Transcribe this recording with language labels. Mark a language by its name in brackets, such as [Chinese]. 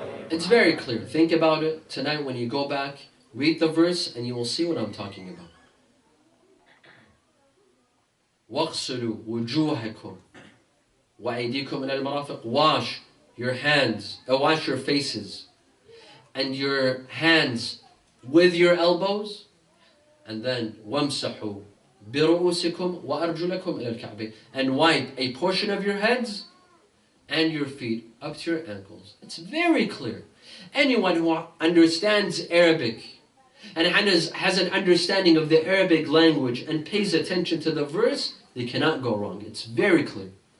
[English] It's very clear. Think about it. Tonight when you go back, read the verse and you will see what I'm talking about. [Arabic] وَاغْسُلُوا وُجُوهَكُمْ وَأَيْدِيكُمْ إِلَى الْمَرَافِقِ. [English] Wash your hands, wash your faces and your hands with your elbows. And then [Arabic] وَامْسَحُوا بِرُؤُوسِكُمْ وَأَرْجُلَكُمْ إِلَى الْكَعْبَيْنِ. [English] And wipe a portion of your heads and your feet up to your ankles. It's very clear. Anyone who understands Arabic and has an understanding of the Arabic language and pays attention to the verse, they cannot go wrong. It's very clear.